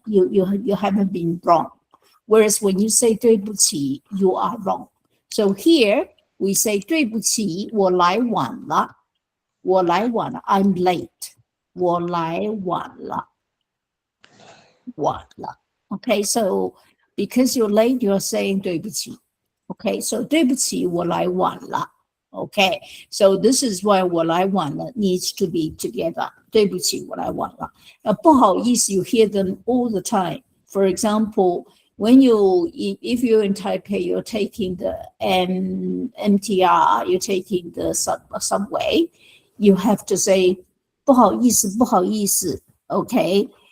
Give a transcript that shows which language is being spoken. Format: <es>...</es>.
<en>You haven't been wrong. Whereas when you say 对不起, you are wrong. So here we say</en> <zh>对不起, 我来晚了. 我来晚了,</zh> <en>I'm late.</en> <zh>我来晚了，晚了。</zh> <en>Okay, so because you're late, you're saying 对不起。 Okay, so</en> <zh>对不起，我来晚了。</zh> <en>Okay, so this is why</en> <zh>我来晚了</zh> <en>needs to be together.</en> <zh>对不起，我来晚了。</zh> <en>不好意思 you hear them all the time. For example, when if you're in Taipei, you're taking the MTR, you're taking the subway, you have to say</en> <zh>不好意思，不好意思</zh> <en>okay?</en>